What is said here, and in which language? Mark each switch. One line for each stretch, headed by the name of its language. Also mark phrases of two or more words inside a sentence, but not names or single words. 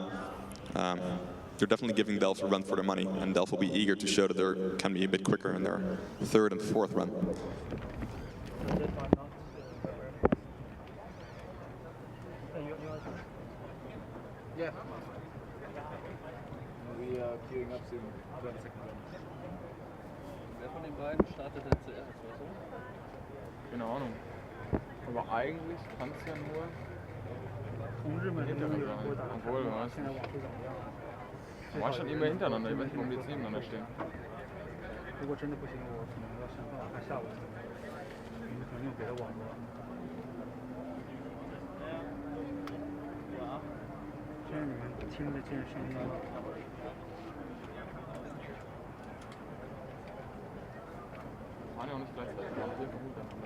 English: They're definitely giving Delft a run for their money, and Delft will be eager to show that they can be a bit quicker in their third and fourth run. Yeah. We are queuing up soon for the second run.
German: Wer von den beiden startet denn zuerst, weißt du? Keine Ahnung. Aber eigentlich kann es ja nur hintereinander sein. Obwohl, weiß nicht. Du warst schon immer hintereinander, ich weiß nicht, warum die jetzt nebeneinander stehen.
Chinese: 如果真的不行，我可能要想办法看下午，你们可能用别的网络。这样你们听得见声音吗？
German: Fahren ja auch nicht gleichzeitig, wir haben sehr viel hintereinander.